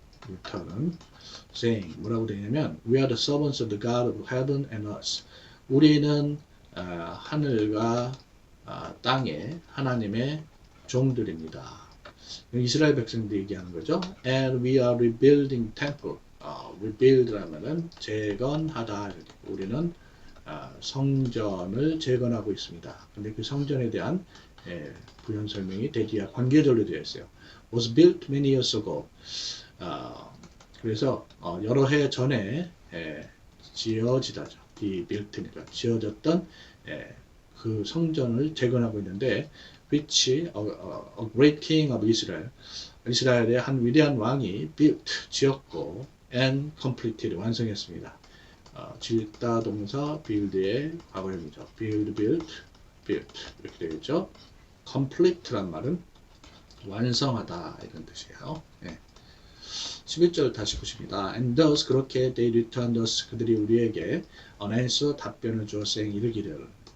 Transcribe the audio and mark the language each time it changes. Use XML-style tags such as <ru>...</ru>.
<en>return은 saying</en> <ko>뭐라고 되냐면</ko> <en>we are the servants of the God of heaven and us.</en> <ko>우리는 하늘과 땅의 하나님의 종들입니다. 이스라엘 백성들 얘기하는 거죠.</ko> <en>And we are rebuilding temple.</en> <ko>rebuild라면은 재건하다. 우리는 성전을 재건하고 있습니다. 근데 그 성전에 대한 부연 설명이 대지와 관계절로 되어 있어요.</ko> <en>was built many years ago.</en> <ko>그래서 여러 해 전에 지어지다죠. be built니까 지어졌던 그 성전을 재건하고 있는데</ko> <en>which a great king of Israel,</en> <ko>이스라엘의 한 위대한 왕이 built, 지었고</ko> <en>and completed,</en> <ko>완성했습니다. 짓다 동사 build의 과거형이죠. build, built, built 이렇게 되겠죠. complete란 말은 완성하다 이런 뜻이에요. 11절 다시 보십니다.</ko> <en>And thus</en> <ko>그렇게</ko> <en>they returned us,</en> <ko>그들이 우리에게</ko> <en>an answer,</en> <ko>답변을 주었으니 이르기를.</ko>